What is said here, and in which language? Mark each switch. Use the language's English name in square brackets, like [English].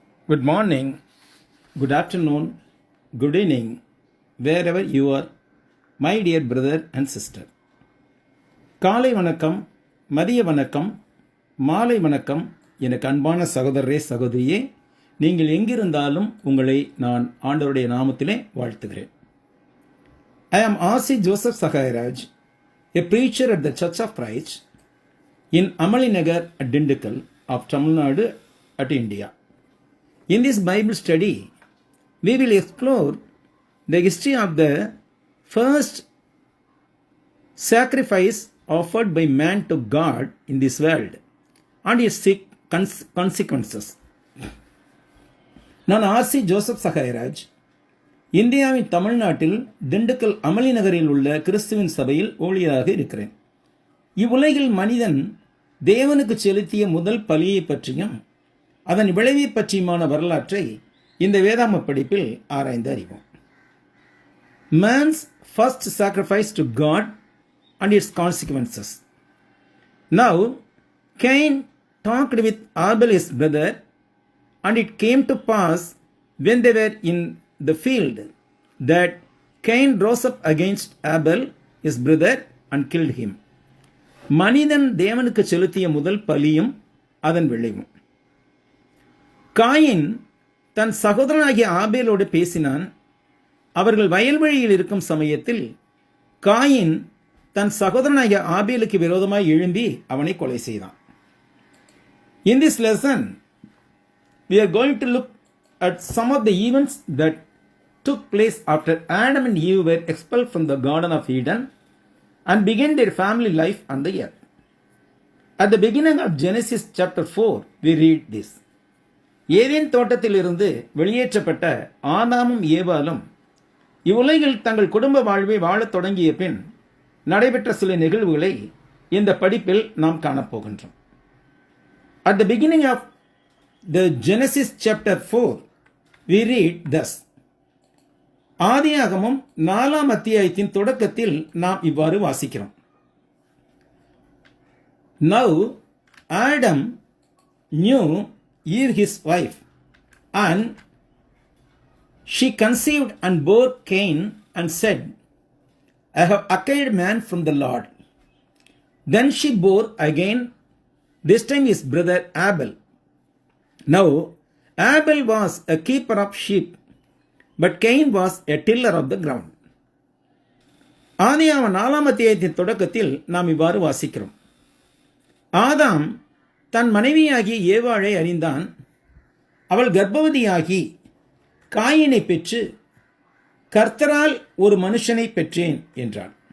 [English] Good morning, good afternoon, good evening, wherever you are, my dear brother and sister. [Tamil] காலை வணக்கம், மதிய வணக்கம், மாலை வணக்கம், எனக்கு அன்பான சகோதரரே சகோதரியே, நீங்கள் எங்கிருந்தாலும் உங்களை நான் ஆண்டவருடைய நாமத்திலே வாழ்த்துகிறேன். [English] I am R.C. Joseph Sahairaj, a preacher at the Church of Christ in Amalinagar at Dindigul of Tamil Nadu at India. In this Bible study, we will explore the history of the first sacrifice offered by man to God in this world and its consequences. [Tamil] நான் RC Joseph Sahayaraj, இந்தியாவின் தமிழ்நாட்டில் திண்டுக்கல் அமளி நகரில் உள்ள கிறிஸ்துவின் சபையில் ஊழியராக இருக்கிறேன். இவ்வுலகில் மனிதன் தேவனுக்கு செலுத்திய முதல் பலியை பற்றியும் அதன் விளைவை பற்றியுமான வரலாற்றை இந்த வேதாம படிப்பில் ஆராய்ந்து அறிவோம். [English] Man's first sacrifice to God and its consequences. Now, Cain talked with Abel his brother, and it came to pass when they were in the field that Cain rose up against Abel his brother and killed him. [Tamil] மனிதன் தேவனுக்கு செலுத்திய முதல் பலியும் அதன் விளைவும். Coin தன் சகோதரனாகிய ஆபேலோடு பேசினான். அவர்கள் வயல்வெளியில் இருக்கும் சமயத்தில் காயின் தன் சகோதரனாகிய ஆபேலுக்கு விரோதமாய் எழும்பி அவனை கொலை செய்தான். [English] In this lesson, we are going to look at some of the events that took place after Adam and Eve were expelled from the Garden of Eden and began their family life on the earth. At the beginning of Genesis chapter 4, we read this. [Tamil] Eden தோட்டத்திலிருந்து வெளியேற்றப்பட்ட ஆதாமும் ஏவாளும் இவ்வுலகில் தங்கள் குடும்ப வாழ்வை வாழத் தொடங்கிய பின் நடைபெற்ற சில நிகழ்வுகளை இந்த படிப்பில் நாம் காணப்போகின்றோம். [English] At the beginning of the Genesis chapter 4, we read thus. [Tamil] ஆதியாகமம் 4ஆம் அத்தியாயத்தின் தொடக்கத்தில் நாம் இவ்வாறு வாசிக்கிறோம். [English] Now Adam knew Eve his wife, and she conceived and bore Cain and said, I have acquired man from the Lord. Then she bore again, this time his brother Abel. Now Abel was a keeper of sheep, but Cain was a tiller of the ground. [Tamil] ஆதியாகமம் 4ஆம் அத்தியாயத்தின் தொடக்கத்தில் நாம் இவ்வாறு வாசிக்கிறோம். ஆதாம் தன் மனைவியாகிய ஏவாளை அறிந்தான். அவள் கர்ப்பவதியாகி காயினை பெற்று கர்த்தரால் ஒரு மனுஷனை பெற்றேன் என்றாள்.